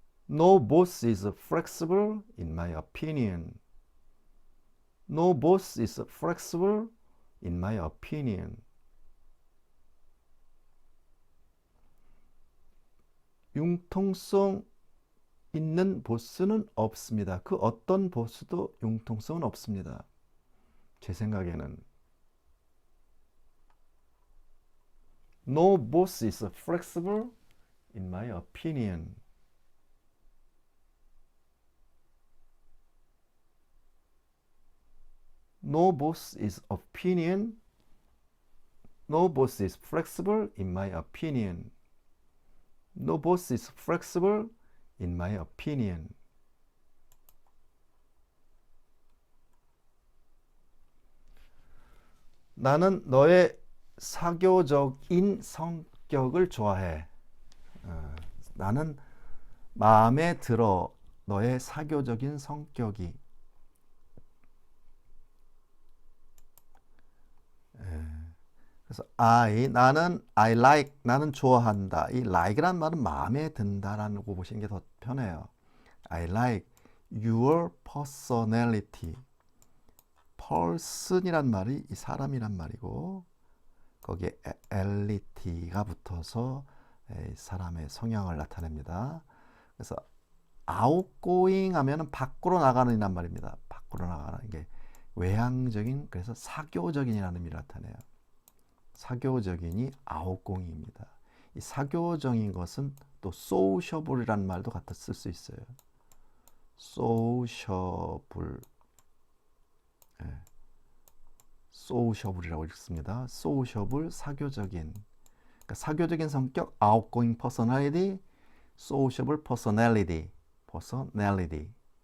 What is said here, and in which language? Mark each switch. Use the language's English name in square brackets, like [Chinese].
[English] No boss is flexible in my opinion. No boss is flexible in my opinion. [Korean] 융통성 있는 보스는 없습니다. 그 어떤 보스도 융통성은 없습니다. 제 생각에는. [English] No boss is flexible in my opinion. No boss is opinion. No boss is flexible in my opinion. No boss is flexible in my opinion. [Korean] 나는 너의 사교적인 성격을 좋아해. 나는 마음에 들어. 너의 사교적인 성격이. 그래서 나는 [English] I like, [Korean] 나는 좋아한다. 이 like란 말은 마음에 든다라고 보시는 게 더 편해요. [English] I like your personality. [Korean] person이란 말이 이 사람이란 말이고 거기에 ality가 붙어서 사람의 성향을 나타냅니다. 그래서 outgoing 하면은 밖으로 나가는이란 말입니다. 밖으로 나가는 게 외향적인, 그래서 사교적인이라는 의미를 나타내요. 사교적인이 outgoing입니다. 이 사교적인 것은 또 sociable이라는 말도 갖다 쓸 수 있어요. sociable, sociable이라고 읽습니다. sociable, 사교적인. 그러니까 사교적인 성격, [English] outgoing personality, sociable personality, personality.